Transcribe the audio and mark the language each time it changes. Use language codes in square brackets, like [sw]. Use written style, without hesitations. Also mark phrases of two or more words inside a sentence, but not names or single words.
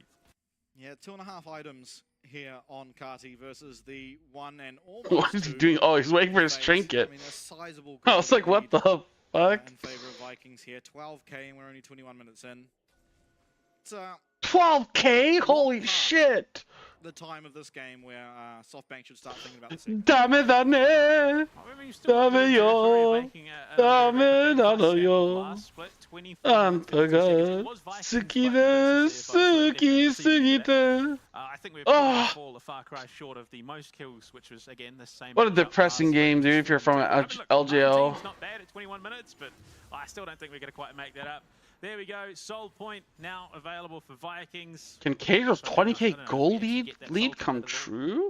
[en] Yeah, 2.5 items here on Kati versus the 1 and almost What is he 2 doing? Oh, he's waiting for his phase. trinket. I mean, a sizable I was like, what the fuck? in favor of Vikings here. 12k and we're only 21 minutes in. It's 12k? Holy shit! the time of this game where SoftBank should start thinking about the second. [ja] ダメだね！ダメよ! ダメだのよ！あんたが！好きで! 好きすぎて! [en] I think we're Oh. fall a far cry short of the most kills, which was again the same. What a depressing game, dude, if you're from LGL. It's not bad at 21 minutes, but I still don't think we're going to quite make that up. There we go. Soul Point now available for Vikings. Can Cage's 20k goal lead come true?